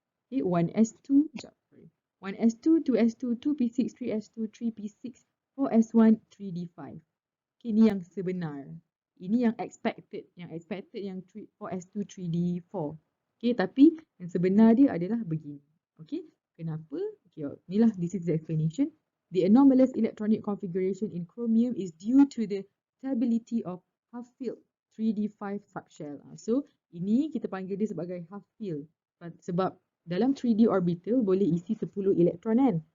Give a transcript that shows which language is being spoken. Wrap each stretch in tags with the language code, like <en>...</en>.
<en>Okay, 1s2, 1s2, 2s2, 2p6, 3s2, 3p6, 4s1, 3d5.</en> <ms>Okay, ni yang sebenar. Ini yang expected. Yang 4s2, 3d4. Okay, tapi yang sebenar dia adalah begini. Okay, kenapa?</ms> <en>Okay,</en> <ms>inilah,</ms> <en>this is the explanation. The anomalous electronic configuration in chromium is due to the stability of half-filled 3d5 subshell.</en> <ms>So, ini kita panggil dia sebagai half-filled. Sebab dalam 3D orbital boleh isi 10 elektron kan.</ms>